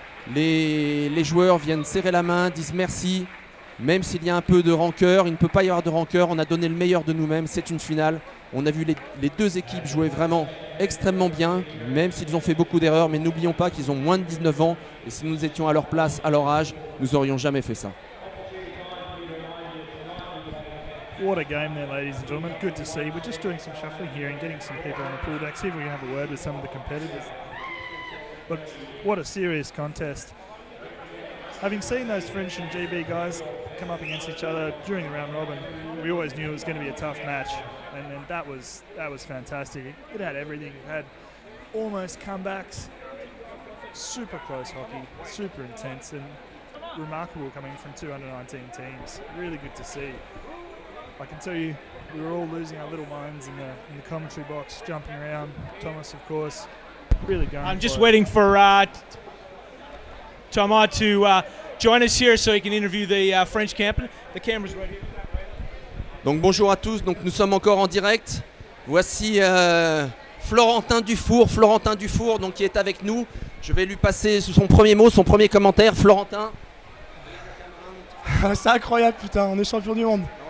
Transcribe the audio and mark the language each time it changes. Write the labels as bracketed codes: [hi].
[fr] Les joueurs viennent serrer la main, disent merci. Même s'il y a un peu de rancœur, il ne peut pas y avoir de rancœur. On a donné le meilleur de nous-mêmes, c'est une finale. On a vu les deux équipes jouer vraiment extrêmement bien, même s'ils ont fait beaucoup d'erreurs. Mais n'oublions pas qu'ils ont moins de 19 ans. Et si nous étions à leur place, à leur âge, nous n'aurions jamais fait ça. [en] What a game there, ladies and gentlemen. Good to see. We're just doing some shuffling here and getting some people on the pool deck. See if we can have a word with some of the competitors. But what a serious contest. Having seen those French and GB guys come up against each other during the round robin, we always knew it was going to be a tough match, and that was fantastic. It had everything. It had almost comebacks, super close hockey, super intense, and remarkable coming from two under-19 teams. Really good to see. I can tell you, we were all losing our little minds in the commentary box, jumping around. Thomas, of course, really going. I'm just waiting for Thomas to join us here so he can interview the French captain. The camera's right here. [fr] Donc bonjour à tous, donc nous sommes encore en direct. Voici Florentin Dufour donc, qui est avec nous. Je vais lui passer son premier mot, son premier commentaire. Florentin. C'est incroyable, putain, on est champion du monde.